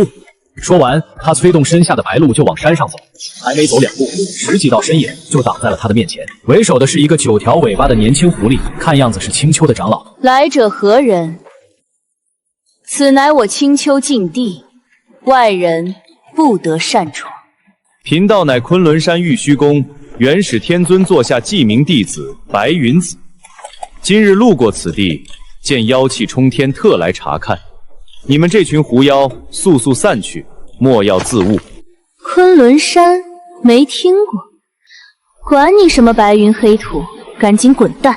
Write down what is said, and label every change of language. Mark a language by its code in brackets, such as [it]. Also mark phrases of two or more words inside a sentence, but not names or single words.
[zh] 说完，他催动身下的白鹿就往山上走，还没走2步，10幾道身影就擋在了他的面前。為首的是一個9條尾巴的年輕狐狸，看樣子是青丘的長老。來者何人？此乃我青丘禁地，外人不得擅闖。貧道乃昆崙山玉虛宮元始天尊座下記名弟子白雲子，今日路過此地，見妖氣衝天，特來查看。你們這群狐妖，速速散去，莫要自誤。昆崙山沒聽過，管你什麼白雲黑土，趕緊滾蛋！